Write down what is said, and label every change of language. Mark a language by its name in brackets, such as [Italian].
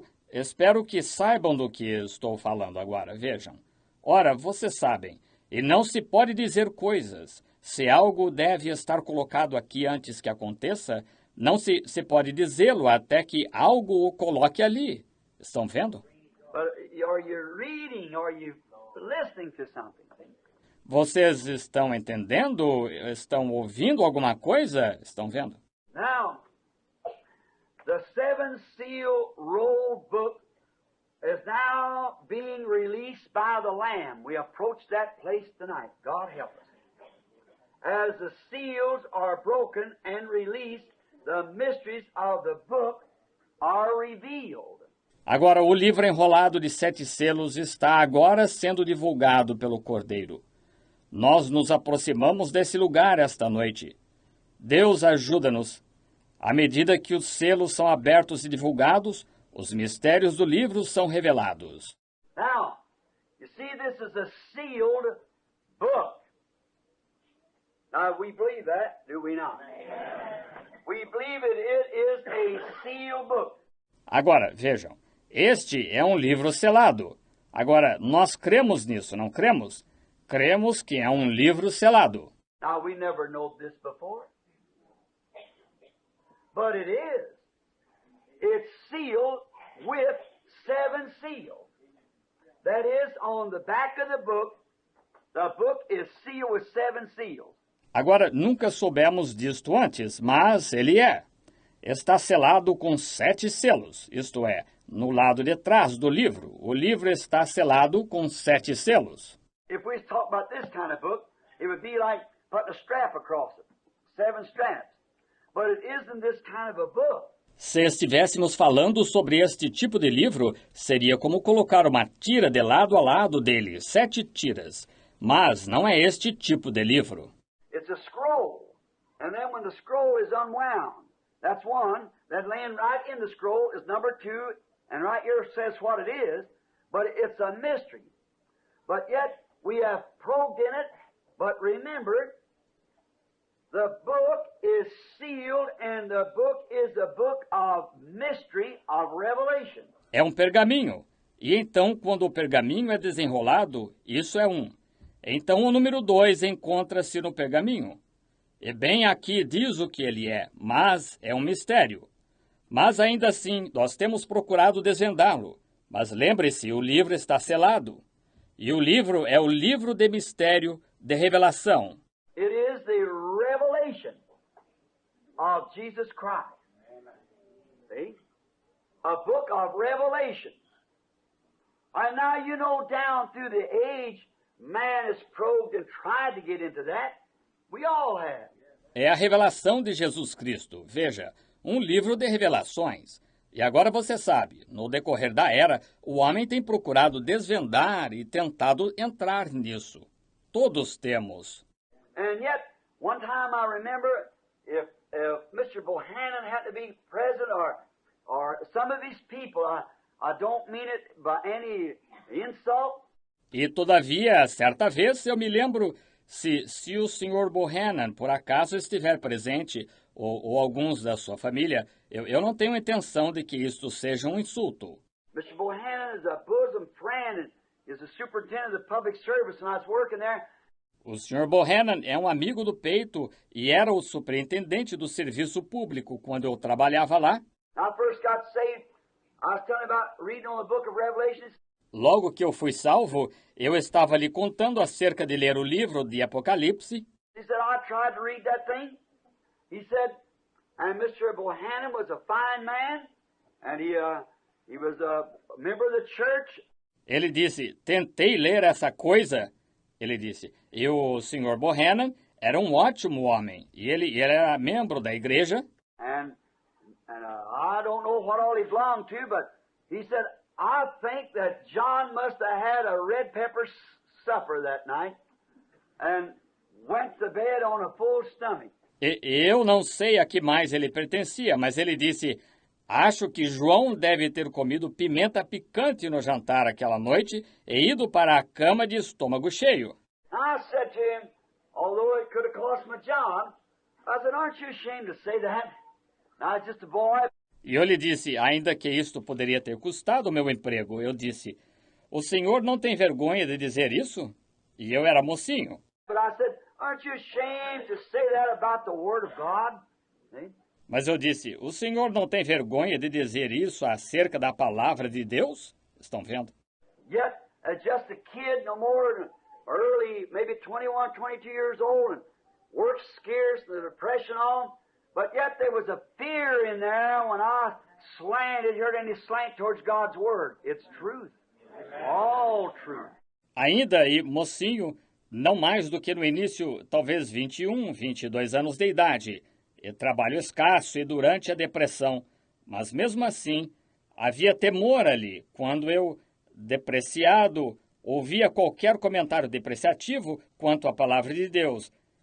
[Portuguese] Espero que saibam do que estou falando agora, vejam. Ora, vocês sabem, e não se pode dizer coisas. Se algo deve estar colocado aqui antes que aconteça, não se pode dizê-lo até que algo o coloque ali. Estão vendo? [English] But are you reading? Are you listening to something? [Portuguese] Vocês estão entendendo? Estão ouvindo alguma coisa? Estão vendo? [English] Now, the seven seal roll book is now being released by the Lamb. We approach that place tonight. God help us. As the seals are broken and released, the mysteries of the book are revealed. [Portuguese] Agora, o livro enrolado de 7 selos está agora sendo divulgado pelo Cordeiro. Nós nos aproximamos desse lugar esta noite. Deus ajuda-nos. À medida que os selos são abertos e divulgados, os mistérios do livro são revelados. [English] Now, you see, this is a sealed book. Now, we believe that, do we not? We believe it is a sealed book. [Portuguese] Agora, vejam, este é um livro selado. Agora, nós cremos nisso, não cremos? Cremos que é um livro selado. [English] Now, we never know this before. But it is. It's sealed with 7 seals. That is, on the back of the book is sealed with 7 seals. [Portuguese] Agora, nunca soubemos disto antes, mas ele é. Está selado com 7 selos, isto é, no lado de trás do livro. O livro está selado com 7 selos. [English] If we talk about this kind of book, it would be like putting a strap across it. 7 straps. But it isn't this kind of a book. [Portuguese] Se estivéssemos falando sobre este tipo de livro, seria como colocar uma tira de lado a lado dele, 7 tiras. Mas não é este tipo de livro. [English] It's a scroll. And then when the scroll is unwound, that's one. That laying right in the scroll is number 2. And right here says what it is. But it's a mystery. But yet we have probed in it. But remember, the book is sealed, and the book is a book of mystery, of revelation. [Portuguese] É um pergaminho, E então, quando o pergaminho é desenrolado, isso é um. Então o número 2 encontra-se no pergaminho. E bem aqui diz o que ele é, mas é um mistério. Mas ainda assim, nós temos procurado desvendá-lo. Mas lembre-se, o livro está selado. E o livro é o livro de mistério, de revelação. [English] It is the revelation of Jesus Christ. See? A book of revelation. And now you know down through the age, man has probed and tried to get into that. We all have. [Portuguese] É a revelação de Jesus Cristo. Veja, um livro de revelações. E agora você sabe, no decorrer da era, o homem tem procurado desvendar e tentado entrar nisso. Todos temos. [English] And yet, one time I remember, if Mr. Bohannon had to be present, or some of these people, I don't mean it by any insult. [Portuguese] E todavia, certa vez, eu me lembro, se o Sr. Bohannon por acaso estiver presente, ou alguns da sua família, eu não tenho intenção de que isto seja um insulto. [English] Mr. Bohannon is a bosom friend and is the superintendent of the public service, and I was working there. [Portuguese] O Sr. Bohannon é um amigo do peito e era o superintendente do serviço público quando eu trabalhava lá. [English] When I first got saved, I was telling about reading on the book of Revelation. [Portuguese] Logo que eu fui salvo, eu estava lhe contando acerca de ler o livro de Apocalipse. [English] He said, I tried to read that thing. He said, and Mr. Bohannon was a fine man, and he was a member of the church. [Portuguese] Ele disse, tentei ler essa coisa. Ele disse, e o Sr. Bohannon era um ótimo homem, e ele era membro da igreja. [English] And I don't know what all he belonged to, but he said, I think that John must have had a red pepper supper that night and went to bed on a full stomach. [Portuguese] Eu não sei a que mais ele pertencia, mas ele disse, acho que João deve ter comido pimenta picante no jantar aquela noite e ido para a cama de estômago cheio. [English] I said to him, although it could have cost me John, I said, aren't you ashamed to say that? I was just a boy. [Portuguese] E eu lhe disse, ainda que isto poderia ter custado o meu emprego, eu disse, o senhor não tem vergonha de dizer isso? E eu era mocinho. [English] But I said, aren't you ashamed to say that about the Word of God? See? [Portuguese] Mas eu disse, o senhor não tem vergonha de dizer isso acerca da palavra de Deus? Estão vendo? [English] Yet, as just a kid, no more than early, maybe 21, 22 years old, and work scarce, the depression on, but yet there was a fear in there when I slanted, heard any slant towards God's Word. It's truth. All truth. [Portuguese] Ainda e mocinho, não mais do que no início, talvez 21, 22 anos de idade, e trabalho escasso e durante a depressão, mas mesmo assim, havia temor ali, quando eu, depreciado, ouvia qualquer comentário depreciativo quanto à palavra de Deus.